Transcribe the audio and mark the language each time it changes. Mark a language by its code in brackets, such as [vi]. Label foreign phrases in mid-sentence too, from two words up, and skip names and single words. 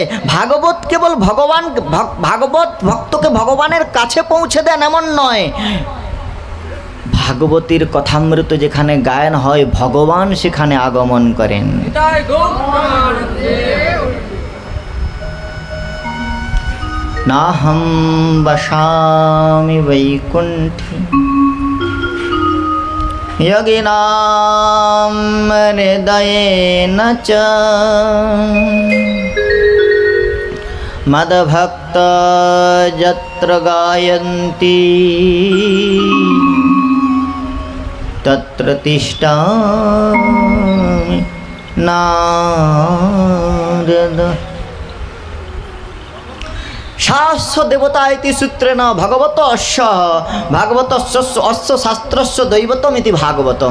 [bn] ভাগবত কেবল ভাগবত ভক্তকে ভগবানের কাছে পৌঁছে দেন এমন নয়, ভাগবতের কথামৃত যেখানে গায়ন হয় ভগবান সেখানে আগমন করেন। [sa] নাহম বসামি বৈকুণ্ঠে योगिनां हृदयेन च মদভক্ত যত্র গায়ন্তি তত্র তিষ্ঠামি নারদ। শাস্ত্র দেবতা ইতি সূত্রেণ ভগবত অস্য শাস্ত্রস্য দৈবতমিতি ভাগবতম।